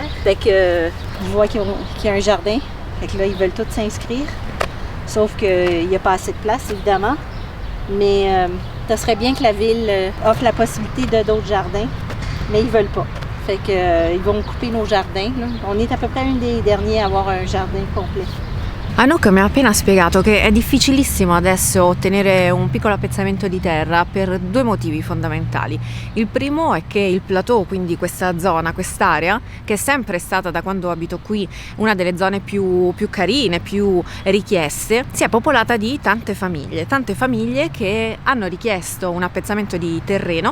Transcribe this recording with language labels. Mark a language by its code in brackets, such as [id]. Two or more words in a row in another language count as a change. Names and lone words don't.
[fr] Fait que je vois qu'il y a un jardin. Fait que là, ils veulent tous s'inscrire. Sauf qu'il n'y a pas assez de place, évidemment. Mais ça serait bien que la ville offre la possibilité de d'autres jardins, mais ils ne veulent pas. Fait que ils vont couper nos jardins, là. On est à peu près un des derniers à avoir un jardin complet. [it] Anouk mi ha appena spiegato che è difficilissimo adesso ottenere un piccolo appezzamento di terra per due motivi fondamentali. Il primo è che il plateau, quindi questa zona, quest'area, che è sempre stata da quando abito qui una delle zone più carine, più richieste, si è popolata di tante famiglie che hanno richiesto un appezzamento di terreno.